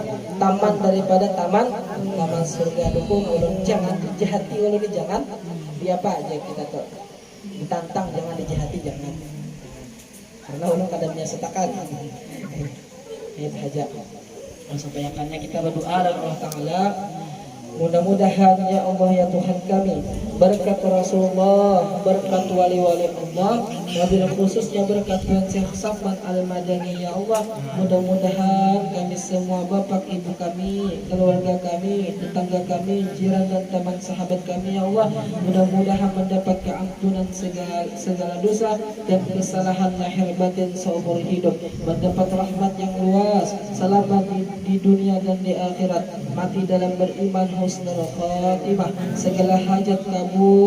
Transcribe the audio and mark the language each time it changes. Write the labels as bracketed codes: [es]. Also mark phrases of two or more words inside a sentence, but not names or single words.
[bjn] Taman daripada taman surga. Dukung ulun, jangan dijahati ulun, jangan dia apa aja kita tuh ditantang, jangan dijahati, jangan. Karena ulun kadang menyesatakan. Itu saja. [id] Sampaikannya kita berdoa dan Allah Ta'ala, mudah-mudahan [ar] ya Allah [id] ya Tuhan kami, berkat Rasulullah, berkat wali-wali Allah, wabil khususnya berkat Tuhan Syekh Samad Al-Madani [ar] ya Allah, [id] mudah-mudahan kami semua bapak ibu kami, keluarga kami, tetangga kami, jiran dan teman sahabat kami [ar] ya Allah, [id] mudah-mudahan mendapat keampunan segala dosa dan kesalahan lahir batin seumur hidup, mendapat rahmat yang luas, selamat di dunia dan di akhirat, mati dalam beriman, [ar] husnul khatimah, [id] segala hajat kabul.